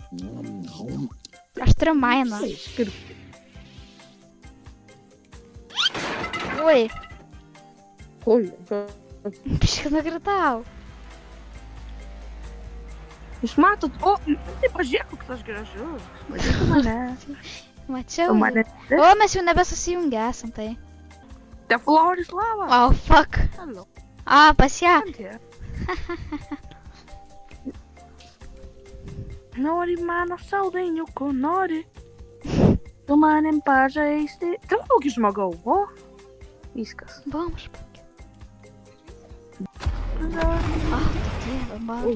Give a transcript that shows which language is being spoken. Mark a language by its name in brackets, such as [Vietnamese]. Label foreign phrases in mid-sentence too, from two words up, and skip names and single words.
[Lithuanian] Aš turiu mainą. Ui, Oi, biškai nukritau. jūs matot, tai pažiūrėk, koks aš gražus. Pažiūrėk mane. Mačiau. O mane. O, mes jau nebesusijungę esam tai. [English] The floor is lava. Oh, fuck. Hello. A, [Lithuanian] pas ją. Nori mano saldainiuko, nori. Tu manim pažaisti. Trauk iš žmogau, o? Viskas. Buvom špakė. Ah, dieve, mano.